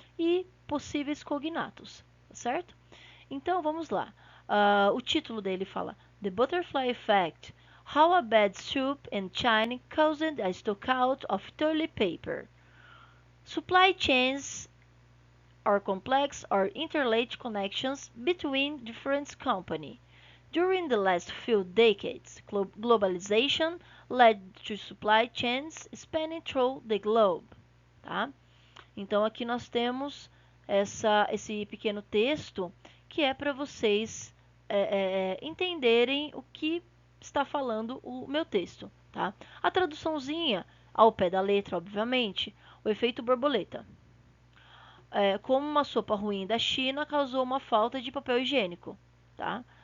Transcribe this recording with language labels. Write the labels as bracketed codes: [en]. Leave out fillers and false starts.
[pt] E possíveis cognatos, tá certo? Então, vamos lá. O título dele fala The Butterfly Effect. [en] How a bad soup in China caused a stockout of toilet paper. Supply chains are complex or interlaced connections between different companies. During the last few decades, globalization led to supply chains spanning through the globe. [pt] Tá? Então, aqui nós temos esse pequeno texto que é para vocês entenderem o que está falando o meu texto. Tá? A traduçãozinha ao pé da letra, obviamente, o efeito borboleta. Como uma sopa ruim da China causou uma falta de papel higiênico, tá?